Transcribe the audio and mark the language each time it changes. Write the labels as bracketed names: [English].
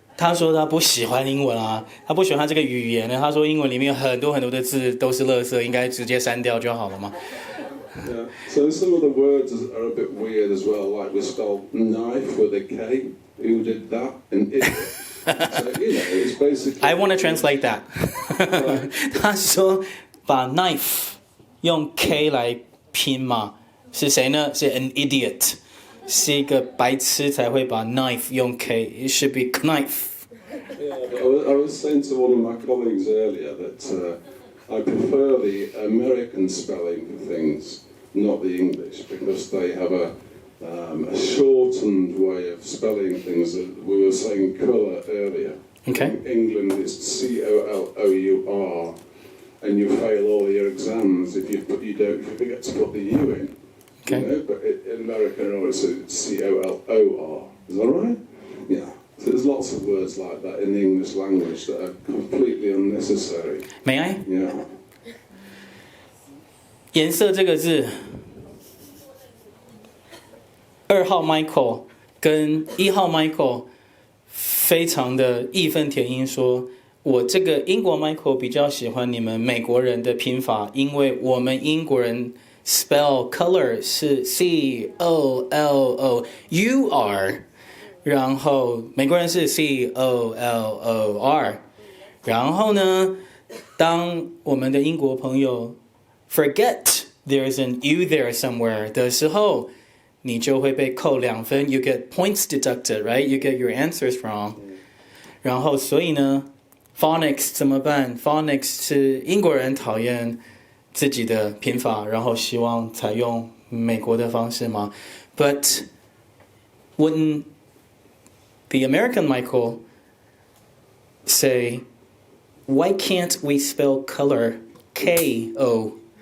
[Chinese] 他说他不喜欢英文啊，他不喜欢这个语言呢。他说英文里面有很多的字都是垃圾，应该直接删掉就好了嘛。 [English] Yeah. So some of the words are a bit weird as well, like we spell knife with a K. Who did that? And it. So, it's basically. I want to translate that. [Chinese] 他说把 knife 用 K 来拼嘛，是谁呢？是 [English] an idiot， [Chinese] 是一个白痴才会把 knife 用 K。 [English] It should be knife. Yeah, I was saying to one of my colleagues earlier that I prefer the American spelling for things, not the English, because they have a shortened way of spelling things. We were saying colour earlier. Okay. In England, it's C-O-L-O-U-R, and you fail all your exams if you forget to put the U in. Okay. You know? But in America, it's C-O-L-O-R. Is that right? Yeah. So there's lots of words like that in the English language that are completely unnecessary. May I? Yeah. [Chinese] 颜色这个字，2号 Michael 跟1号 Michael 非常的义愤填膺说，我这个英国 Michael 比较喜欢你们美国人的拼法，因为我们英国人 spell color 是 C-O-L-O-U-R， 然后美国人是 C-O-L-O-R，然后呢，当我们的英国朋友 [English] forget there's an U there somewhere [Chinese] 的时候，你就会被扣2分 [English] ，you get points deducted, right? You get your answers wrong. [Chinese] 然后所以呢， phonics 怎么办 ？phonics 是英国人讨厌自己的拼法，然后希望采用美国的方式吗 ？ [English] But wouldn't the American Michael say, why can't we spell color Kolor?